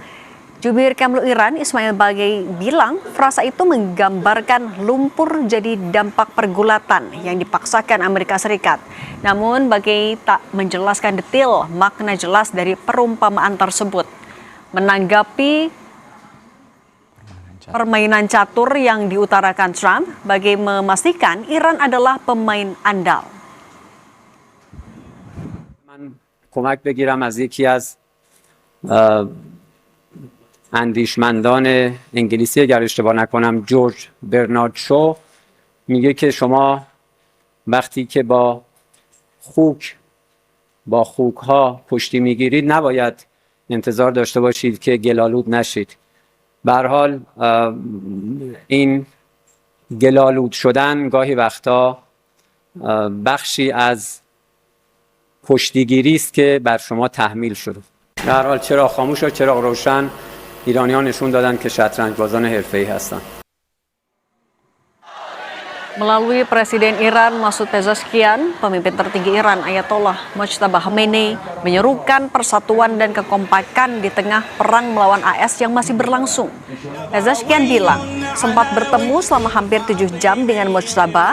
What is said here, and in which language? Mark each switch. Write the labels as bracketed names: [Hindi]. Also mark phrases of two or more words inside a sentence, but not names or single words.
[Indonesian] Jubir Kemlu Iran, Ismail Bagei, bilang frasa itu menggambarkan lumpur jadi dampak pergulatan yang dipaksakan Amerika Serikat. Namun Bagei tak menjelaskan detail makna jelas dari perumpamaan tersebut. Menanggapi permainan catur yang diutarakan Trump, Bagei memastikan Iran adalah pemain andal. [Persian] کمک بگیرم از یکی از اندیشمندان انگلیسی اگر اشتباه نکنم جورج برنارد شو میگه که شما وقتی که با خوک ها پشتی میگیرید نباید انتظار داشته باشید که گلالود نشید. به هر حال این گلالود شدن گاهی وقتا بخشی از پشتیگیری است که بر شما تحمیل شده. به هر حال چراغ خاموش و چراغ روشن ایرانیان نشون دادن که شطرنج بازان حرفه‌ای هستند. [Indonesian] Melalui Presiden Iran Masoud Pezeshkian, pemimpin tertinggi Iran Ayatollah Mojtaba Khamenei menyerukan persatuan dan kekompakan di tengah perang melawan AS yang masih berlangsung. Pezeshkian bilang sempat bertemu selama hampir 7 jam dengan Mojtaba.